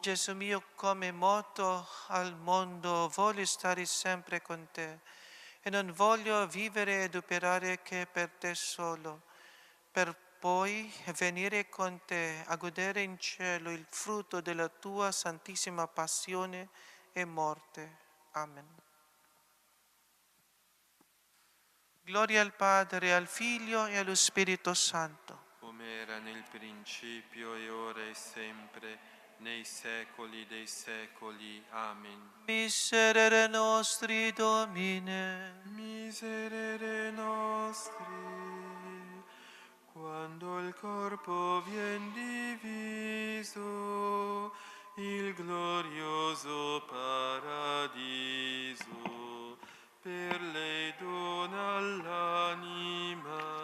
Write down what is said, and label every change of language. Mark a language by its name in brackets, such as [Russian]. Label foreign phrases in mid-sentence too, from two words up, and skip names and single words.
[Italian] Gesù mio, come morto al mondo, voglio stare sempre con te e non voglio vivere ed operare che per te solo, per poi venire con te a godere in cielo il frutto della tua santissima passione e morte. Amen. Gloria al Padre, al Figlio e allo Spirito Santo. Come era nel principio e ora e sempre, nei secoli dei secoli. Amen. [Latin] Miserere nostri, Domine. Miserere nostri, [Italian] quando il corpo vien diviso, il glorioso paradiso per lei dona all'anima.